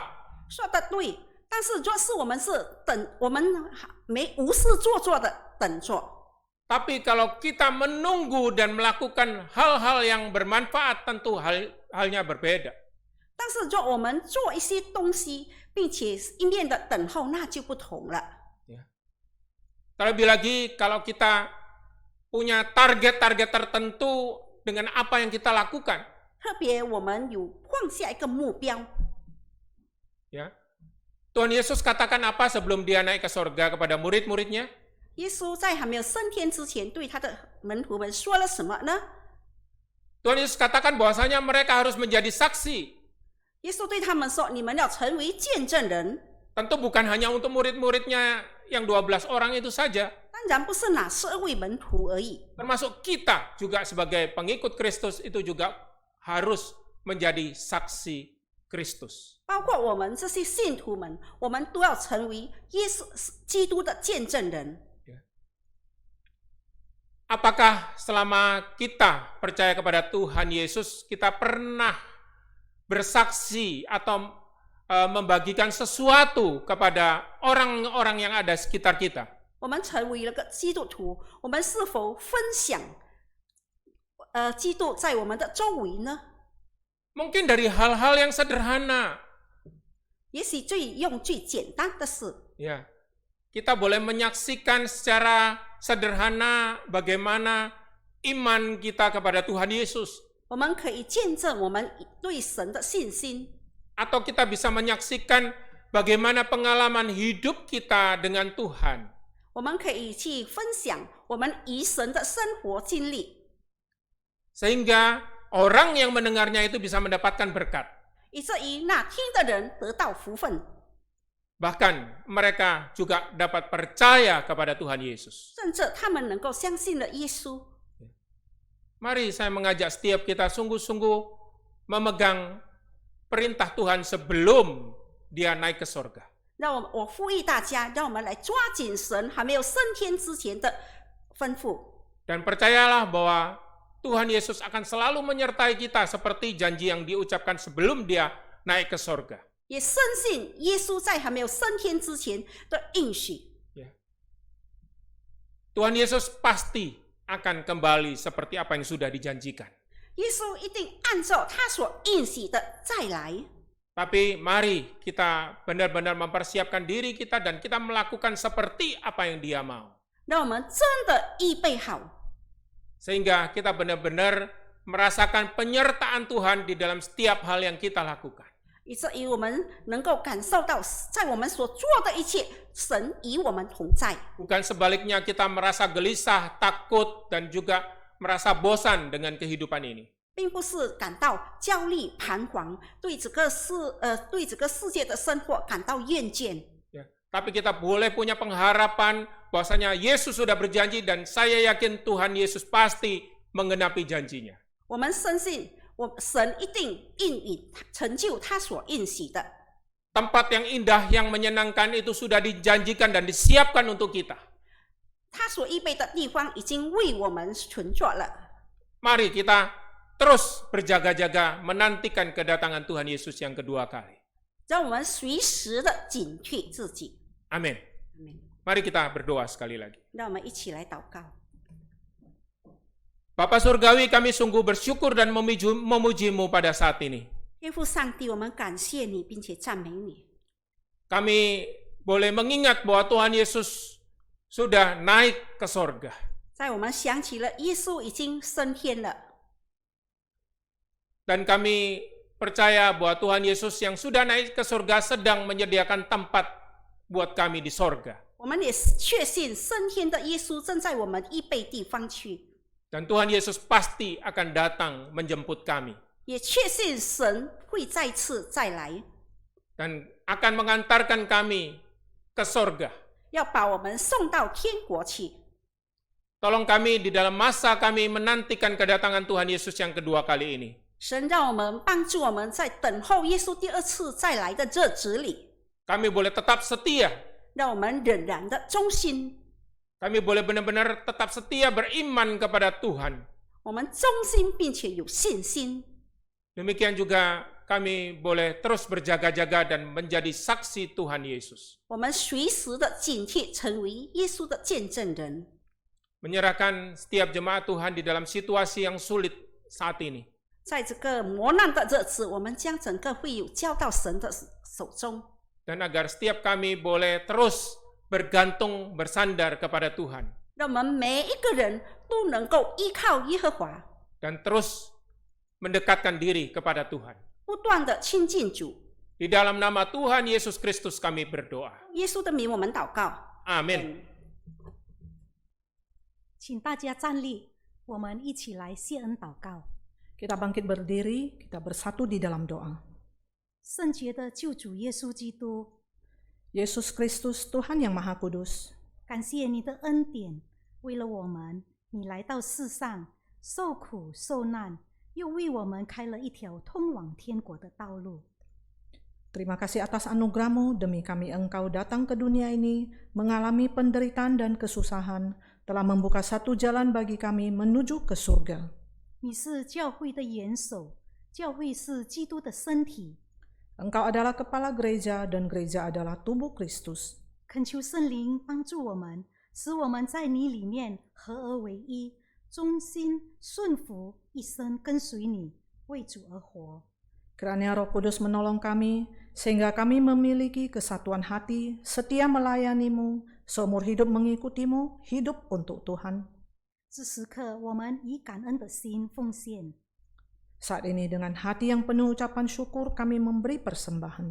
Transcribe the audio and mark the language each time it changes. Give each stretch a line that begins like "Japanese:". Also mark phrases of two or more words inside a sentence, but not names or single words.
Chinese: 说的对，但是若是我们是等，我们无事做的， 等着。
Indonesian: Tapi kalau kita menunggu dan melakukan hal-hal yang bermanfaat, tentu halnya berbeda.
Chinese: 但是若我们做一些东西，并且一面的等候，那就不同了。
Indonesian: Terlebih lagi kalau kita punya target-target tertentu dengan apa yang kita lakukan.
Chinese: 特别我们有放下一个目标，
Indonesian: Ya. Tuhan Yesus katakan apa sebelum dia naik ke sorga kepada murid-muridnya?
Chinese: 耶稣在还没有升天之前，对他的门徒们说了什么呢？
Indonesian: Tuhan Yesus katakan bahwasanya mereka harus menjadi saksi.
Chinese: 耶稣对他们说：“你们要成为见证人。
Indonesian: Tentu bukan hanya untuk murid-muridnya yang 12 orang itu saja. ”
Chinese: 当然不是哪12位门徒而已，
Indonesian: Termasuk kita juga sebagai pengikut Kristus itu juga harus menjadi saksi Kristus.
Chinese: 包括我们这些信徒们，我们都要成为耶稣基督的见证人。
Indonesian: Apakah selama kita percaya kepada Tuhan Yesus, kita pernah bersaksi atau membagikan sesuatu kepada orang-orang yang ada sekitar kita?
Chinese: 我们成为了个基督徒，我们是否分享基督在我们的周围呢？
Indonesian: Mungkin dari hal-hal yang sederhana.
Chinese: 也许用最简单的事，
Indonesian: Ya, kita boleh menyaksikan secara sederhana bagaimana iman kita kepada Tuhan Yesus.
Chinese: 我们可以见证我们对神的信心。
Indonesian: Atau kita bisa menyaksikan bagaimana pengalaman hidup kita dengan Tuhan.
Chinese: 我们可以去分享我们与神的生活经历，
Indonesian: Sehingga orang yang mendengarnya itu bisa mendapatkan berkat.
Chinese: 以至于那听的人得到福分，
Indonesian: Bahkan mereka juga dapat percaya kepada Tuhan Yesus.
Chinese: 甚至他们能够相信了耶稣。
Indonesian: Mari saya mengajak setiap kita sungguh-sungguh memegang perintah Tuhan sebelum dia naik ke sorga.
Chinese: 让我呼吁大家，让我们来抓紧神还没有升天之前的吩咐，
Indonesian: Dan percayalah bahwa Tuhan Yesus akan selalu menyertai kita seperti janji yang diucapkan sebelum dia naik ke sorga.
Chinese: 也深信耶稣在还没有升天之前的应许。
Indonesian: Tuhan Yesus pasti akan kembali seperti apa yang sudah dijanjikan.
Chinese: 耶稣一定按照他所应许的再来。
Indonesian: Tapi mari kita benar-benar mempersiapkan diri kita dan kita melakukan seperti apa yang dia mau.
Chinese: 让我们真的预备好，
Indonesian: Sehingga kita benar-benar merasakan penyertaan Tuhan di dalam setiap hal yang kita lakukan.
Chinese: 以至于我们能够感受到，在我们所做的一切，神与我们同在。
Indonesian: Bukan sebaliknya kita merasa gelisah, takut, dan juga merasa bosan dengan kehidupan ini.
Chinese: 并不是感到焦虑、彷徨，对这个世界的生活感到厌倦。
Indonesian: Ya, tapi kita boleh punya pengharapan bahwasanya Yesus sudah berjanji dan saya yakin Tuhan Yesus pasti menggenapi janjinya.
Chinese: 我们深信，神一定应允成就他所应许的。
Indonesian: Tempat yang indah, yang menyenangkan itu sudah dijanjikan dan disiapkan untuk kita.
Chinese: 他所预备的地方已经为我们存着了。
Indonesian: Mari kita terus berjaga-jaga menantikan kedatangan Tuhan Yesus yang kedua kali.
Chinese: 让我们随时的警惕自己。
Indonesian: Amin.
Chinese: 阿们。
Indonesian: Mari kita berdoa sekali lagi.
Chinese: 让我们一起来祷告。
Indonesian: Bapa Surgawi, kami sungguh bersyukur dan memuji-Mu pada saat ini.
Chinese: 天父上帝，我们感谢你，并且赞美你。
Indonesian: Kami boleh mengingat bahwa Tuhan Yesus sudah naik ke sorga.
Chinese: 在我们想起了耶稣已经升天了，
Indonesian: Dan kami percaya bahwa Tuhan Yesus yang sudah naik ke sorga sedang menyediakan tempat buat kami di sorga.
Chinese: 我们也确信升天的耶稣正在我们预备地方去，
Indonesian: Dan Tuhan Yesus pasti akan datang menjemput kami.
Chinese: 也确信神会再次再来，
Indonesian: Dan akan mengantarkan kami ke sorga.
Chinese: 要把我们送到天国去。
Indonesian: Tolong kami di dalam masa kami menantikan kedatangan Tuhan Yesus yang kedua kali ini.
Chinese: 神让我们帮助我们在等候耶稣第二次再来的日子里，
Indonesian: Kami boleh tetap setia.
Chinese: 让我们仍然的忠心，
Indonesian: Kami boleh benar-benar tetap setia beriman kepada Tuhan.
Chinese: 我们忠心并且有信心。
Indonesian: Demikian juga kami boleh terus berjaga-jaga dan menjadi saksi Tuhan Yesus.
Chinese: 我们随时的警惕，成为耶稣的见证人。
Indonesian: Menyerahkan setiap jemaat Tuhan di dalam situasi yang sulit saat ini.
Chinese: 在这个磨难的日子，我们将整个会友交到神的手中，
Indonesian: Dan agar setiap kami boleh terus bergantung, bersandar kepada Tuhan.
Chinese: 让我们每一个人都能够依靠耶和华，
Indonesian: Dan terus mendekatkan diri kepada Tuhan.
Chinese: 不断的亲近主。
Indonesian: Di dalam nama Tuhan Yesus Kristus kami berdoa.
Chinese: 耶稣的名，我们祷告。
Indonesian: Amin.
Chinese: 请大家站立，我们一起来谢恩祷告。
Indonesian: Kita bangkit berdiri, kita bersatu di dalam doa.
Chinese: 圣洁的救主耶稣基督，
Indonesian: Yesus Kristus, Tuhan yang Maha Kudus,
Chinese: 感谢你的恩典，为了我们，你来到世上受苦受难，又为我们开了一条通往天国的道路。
Indonesian: terima kasih atas anugerah-Mu demi kami Engkau datang ke dunia ini, mengalami penderitaan dan kesusahan, telah membuka satu jalan bagi kami menuju ke surga.
Chinese: 你是教会的元首，教会是基督的身体。
Indonesian: Engkau adalah kepala gereja dan gereja adalah tubuh Kristus.
Chinese: 恳求圣灵帮助我们，使我们在你里面合而为一，忠心顺服，一生跟随你，为主而活。
Indonesian: Kiranya Roh Kudus menolong kami, sehingga kami memiliki kesatuan hati, setia melayani-Mu, seumur hidup mengikuti-Mu, hidup untuk Tuhan.
Chinese: 这时刻，我们以感恩的心奉献，
Indonesian: Saat ini dengan hati yang penuh ucapan syukur kami memberi persembahan.